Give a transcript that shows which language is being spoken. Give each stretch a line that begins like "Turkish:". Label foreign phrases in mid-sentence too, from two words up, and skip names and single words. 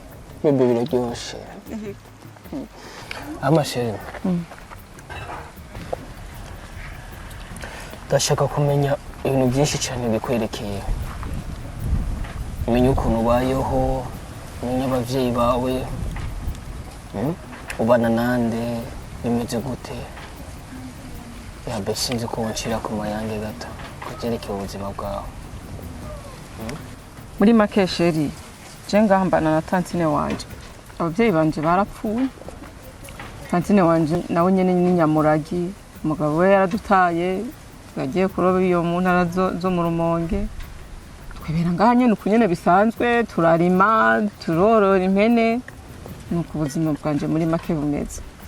Rundi: bebe biraryoshye amasheri ndashaka kumenya ibintu byinshi cyane bikwerekeye umenya ukuntu ubayeho umenya ababyeyi bawe ubana nande bimeze gute yabe sinzi ko wancira ku mayange gato kubyerekeye ubuzima bwawe muri make Sheri je ngaha mbana na tantine wanje ababyeyi banje barapfuye tantine wanje nawe nyene ni nyamuragi umugabo we yaradutaye twagiye kuroba iyo mu ntara zo mu Rumonge twebera ngaha nyene uko nyene bisanzwe turarima turorora impene nuko ubuzima bwanje muri make bumeze